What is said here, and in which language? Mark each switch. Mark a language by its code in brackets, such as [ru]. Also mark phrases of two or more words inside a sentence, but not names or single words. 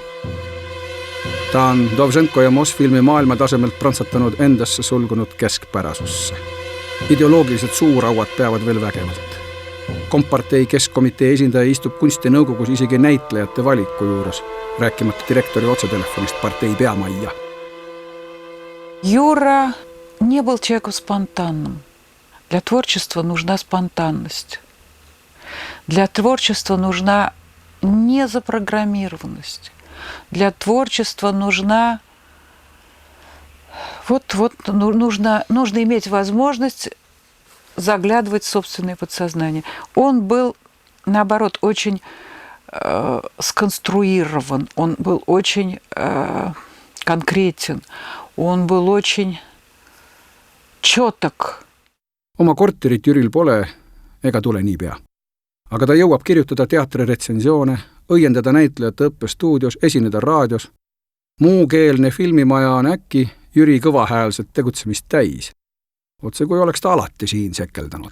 [et] Ta on Dovženko ja Mosfilmi maailma tasemelt prantsatanud endasse sulgunud keskpärasusse. Ideoloogiliselt suurauad peavad veel vägevalt. Kompartei keskkomitee esindaja istub kunstinõukogus isegi näitlejate valiku juures, rääkimata direktori otsetelefonist partei peamajja. [ru] Юра не был человеком спонтанным. Для творчества нужна спонтанность. Для творчества нужна незапрограммированность. Для творчества нужно иметь возможность заглядывать в собственное подсознание. Он был, наоборот, очень сконструирован, он был очень конкретен, он был очень чёток. [et] Oma korterit Jüril pole ega tule niipea. Aga ta jõuab kirjutada teatriretsensioone, õiendada näitlejate õppestuudios, esineda raadios. Muukeelne filmimaja on äkki Jüri kõvahäälset tegutsemist täis. Otse kui oleks ta alati siin sekeldanud.